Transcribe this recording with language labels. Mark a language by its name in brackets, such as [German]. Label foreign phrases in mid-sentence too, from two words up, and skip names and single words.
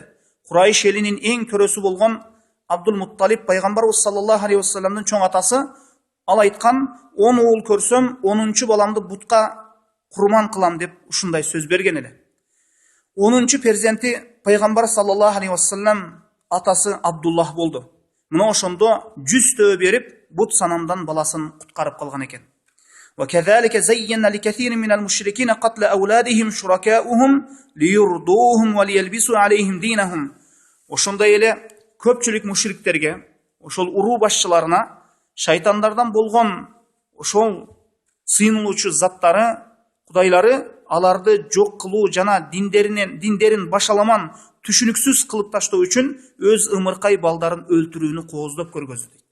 [Kyrgyz] Курайш элинин эң төрөсү болгон Абдул Мутталиб пайгамбарыбыз [Arabic] صلى الله عليه وسلم [Kyrgyz] чоң атасы, ал айткан, 10 уул көрсөм, 10-чу баламды бутка курман кылам деп ушундай сөз берген эле. 10-чу перзенти пайгамбар [Arabic] صلى الله عليه وسلم [Kyrgyz] атасы Абдуллах болду. Мына ошондо 100 төө берип, бут санамдан баласын куткарып калган экен. [Arabic] وكذلك زينا لكثير من المشركين قتل أولادهم شركاؤهم ليرضوهم وليلبسوا عليهم دينهم. [Kyrgyz] Ошондой эле көпчүлүк мушриктерге, ошол уруу башчыларына шайтандардан болгон ошол сыйынылуучу заттары, кудайлары аларды жок кылуу жана диндерин башаламан, түшүнүксүз кылып таштоо үчүн өз ымыркай балдарын өлтүрүүнү кооздоп көргөздү.